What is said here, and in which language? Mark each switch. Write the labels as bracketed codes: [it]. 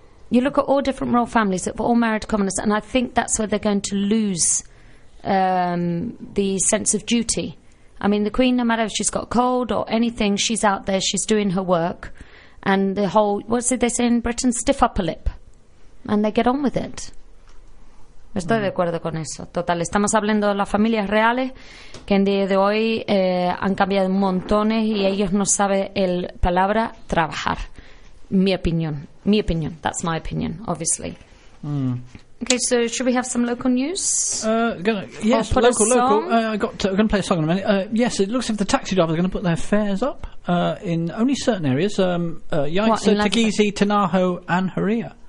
[en] you look at all different royal families that have all married commoners, and I think that's where they're going to lose the sense of duty. I mean, the Queen, no matter if she's got cold or anything, she's out there, she's doing her work, and the whole, what's it they say in Britain, stiff upper lip, and they get on with it. [es] Estoy de acuerdo con eso. Total, estamos hablando de las familias reales que en día de hoy han cambiado montones y ellos no saben el palabra trabajar. Mi opinión, [en] that's my opinion, obviously. Mm. Okay, so should we have some local news? I'm going to play a song in a minute. Yes, it looks like the taxi drivers are going to put their fares up in only certain areas. Yaitse, Tegizi, Tanaho and Haria.